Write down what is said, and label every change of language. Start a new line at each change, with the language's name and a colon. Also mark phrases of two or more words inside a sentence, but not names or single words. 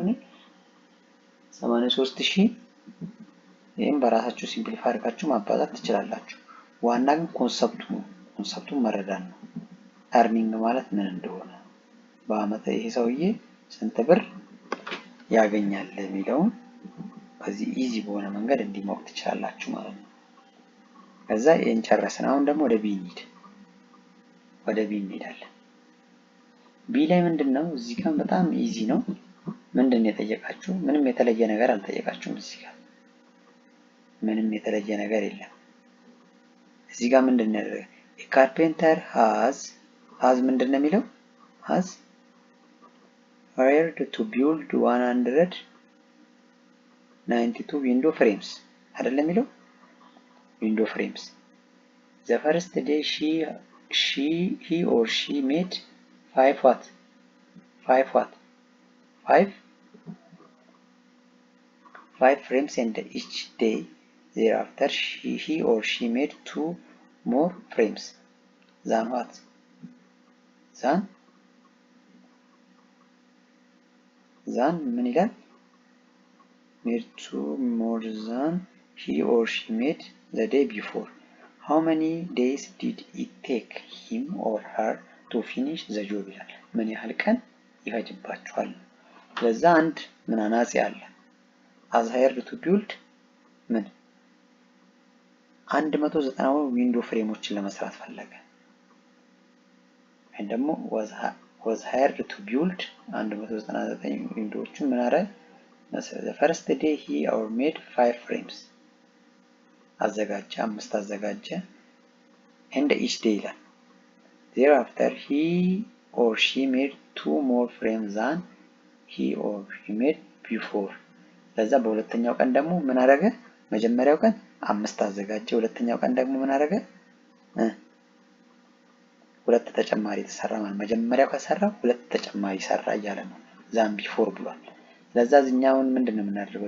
Amharic: እኔ 83000። ይሄን በራሳችሁ ሲምፕሊፋይ አድርጋችሁ ማባዛት ትችላላችሁ። ዋና ግን ኮንሰፕቱን መረዳት ነው። ኤርኒንግ ማለት ምን እንደሆነ በአመት ይሄ ሰውዬ ስንት ብር ያገኛል የሚለውን በዚህ ኢዚ በሆነ መንገድ እንዲማወቅ ትችላላችሁ ማለት ነው። ከዛ ይሄን ጨረስን። አሁን ደግሞ ወደ ቢ እንሄዳለን። ቢ ላይ ምንድነው? እዚህ ጋር በጣም ኢዚ ነው። ምንድነው የጠየቃችሁ? ምንም የተለየ ነገር አልጠየቃችሁም። እዚህ ጋር ምንም የተለየ ነገር የለም። እዚህ ጋር ምንድነው ያደረገ?
English: carpenter has
Amharic: ምንድነው የሚለው?
English: ሃዝ hired to build 192 window frames
Amharic: አይደለም የሚለው?
English: window frames. The first day he or she made 5 frames, and each day thereafter he or she made 2 more frames than what?
Amharic: than ምን ይላል?
English: made 2 more than he or she made the day before. How many days did it take him or her to finish the job
Amharic: ይላል። ምን ያህል ቀን ይፈጅባቸዋል? ለዛ አንድ ምን አናጺ አለ።
English: as hired to build
Amharic: ምን 190 ዊንዶ ፍሬሞችን ለመስራት ፈለገ።
English: ወይም ደግሞ was hired to build 199
Amharic: ዊንዶዎችን ምን አረ
English: the first day he or made 5 frames
Amharic: አዘጋጀ 5 አዘጋጀ
English: and each day ይላል thereafter he or she made 2 more frames than he or she made before
Amharic: ለዛ በሁለተኛው ቀን ደግሞ ምን አረገ? መጀመሪያው ቀን 5 አዘጋጀ፣ ሁለተኛው ቀን ደግሞ ምን አረገ? ሁለት ተጨማሪ ተሰራ ማለት መጀመሪያው ከሰራው ሁለት ተጨማሪ ሰራ እያለ ነው።
English: than before
Amharic: ብሏል። ለዛ እኛውን ምንድነው የምናደርገው?